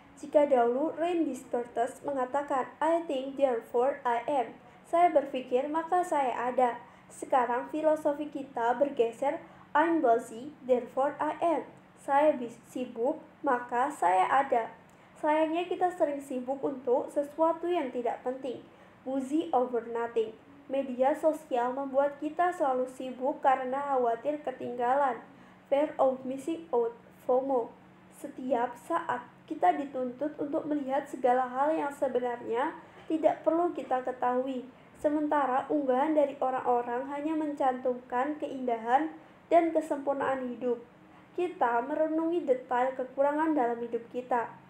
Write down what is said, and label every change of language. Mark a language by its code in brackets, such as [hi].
[id] Jika dahulu Rain Distortus mengatakan, [en] I think therefore I am. [id] Saya berpikir maka saya ada. Sekarang filosofi kita bergeser, [en] I'm busy, therefore I am. [id] Saya sibuk, maka saya ada. Sayangnya kita sering sibuk untuk sesuatu yang tidak penting. [en] Busy over nothing. [id] Media sosial membuat kita selalu sibuk karena khawatir ketinggalan. [en] Fear of missing out, FOMO. [id] Setiap saat kita dituntut untuk melihat segala hal yang sebenarnya tidak perlu kita ketahui. Sementara unggahan dari orang-orang hanya mencantumkan keindahan dan kesempurnaan hidup. Kita merenungi detail kekurangan dalam hidup kita.